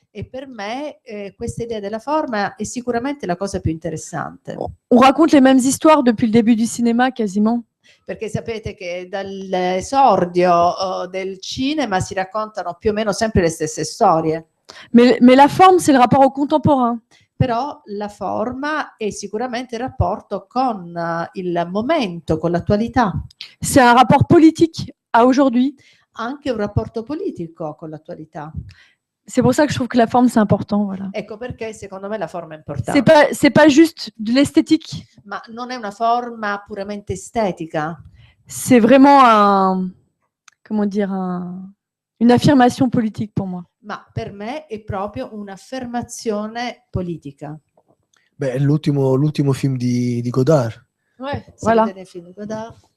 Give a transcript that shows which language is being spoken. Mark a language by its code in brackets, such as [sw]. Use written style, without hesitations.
[it] E per me questa idea della forma è sicuramente la cosa più interessante. [fr] On raconte les mêmes histoires depuis le début du cinéma quasiment. [it] Perché sapete che dall'esordio del cinema si raccontano più o meno sempre le stesse storie. [fr] Mais la forme, c'est le rapport au contemporain. [it] Però la forma è sicuramente il rapporto con il momento, con l'attualità. [fr] C'est un rapport politique à aujourd'hui. [it] Anche un rapporto politico con l'attualità. [fr] C'est pour ça que je trouve que la forme, c'est important. Voilà. [it] Ecco perché secondo me la forma è importante. [fr] C'est pas juste de l'esthétique. [it] Ma non è una forma puramente estetica. [fr] C'est vraiment une affirmation politique pour moi. [it] Ma per me è proprio un'affermazione politica. Beh, è l'ultimo film di Godard. Se [fr] Voilà. [it] vedete il film di Godard.